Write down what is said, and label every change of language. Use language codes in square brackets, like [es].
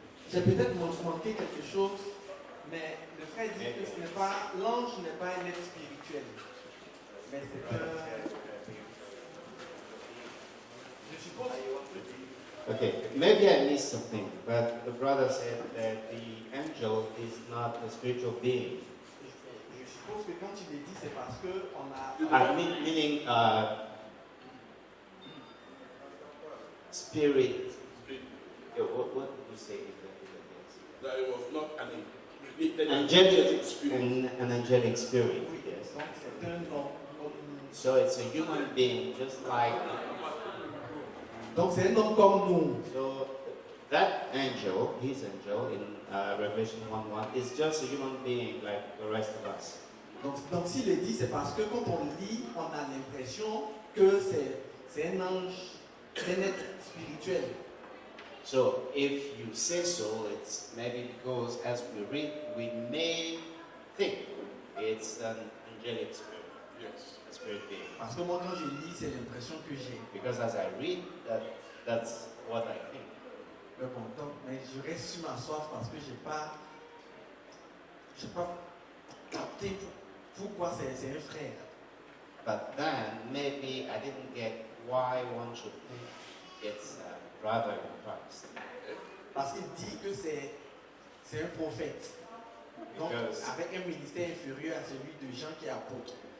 [fr] J'ai peut-être manqué quelque chose, mais le frère dit que ce n'est pas, l'ange n'est pas un être spirituel, mais c'est un. Je suppose. [en] Okay, maybe I missed something, but the brother said that the angel is not a spiritual being. [fr] Je suppose que quand il est dit, c'est parce qu'on a. [en] Meaning spirit. What did you say? that it was not an created Angelic spirit. an angelic spirit. Yes. [fr] Donc c'est un nom. [en] So it's a human being, just like. [fr] Donc c'est un homme comme nous. [en] So that angel, his angel in Revelation 1:1, is just a human being like the rest of us. [fr] Donc s'il est dit, c'est parce que quand on lit, on a l'impression que c'est un ange, c'est un être spirituel. [en] So if you say so, it's maybe because as we read, we may think it's an angelic spirit, Yes. a spirit being. [fr] Parce que moi, quand je lis, c'est l'impression que j'ai. [en] Because as I read, that's what I think. [fr] Mais bon, donc, mais je reste sur ma soif parce que je n'ai pas capté pourquoi c'est un frère. [en] But then maybe I didn't get why one should think it's a brother in Christ. [fr] Parce qu'il dit que c'est un prophète. Donc, [en] Because- [fr] avec un ministère inférieur à celui de Jean qui est apôtre.